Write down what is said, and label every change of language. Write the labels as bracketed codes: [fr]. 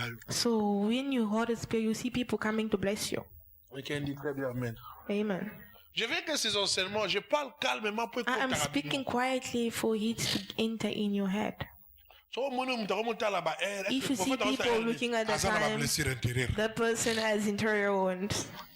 [en] So when your heart is pure, you see people coming to bless you. Amen. Amen. [fr] Je veux que ces enseignements, je parle calmement pour [en] I am speaking quietly for it to enter in your head. If you see people looking at the time, the person has interior wounds.